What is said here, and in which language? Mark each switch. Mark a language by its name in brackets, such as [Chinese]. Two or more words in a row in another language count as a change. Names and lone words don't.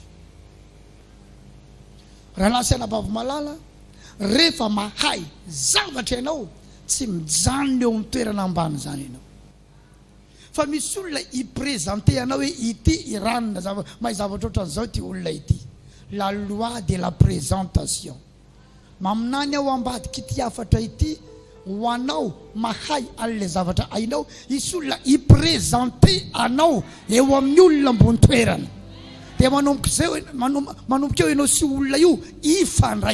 [Malagasy] Raha lasana bavo-malala rehefa mahay zavatra ianao tsy mijanona eo amin'ny toerana ambany zany ianao. Fa misy olona iprésente anao hoe ity iranona mahay zavatra ohatran'izao ty olona ity. [French] La loi de la présentation. [Malagasy] Maminany ao ambadiky ity hafatra ity ho anao mahay an'ilay zavatra hainao. Isy olona iprésente anao eo amin'ny olona ambony toerana. Dia manomboka eo ianao sy olona io ifandray.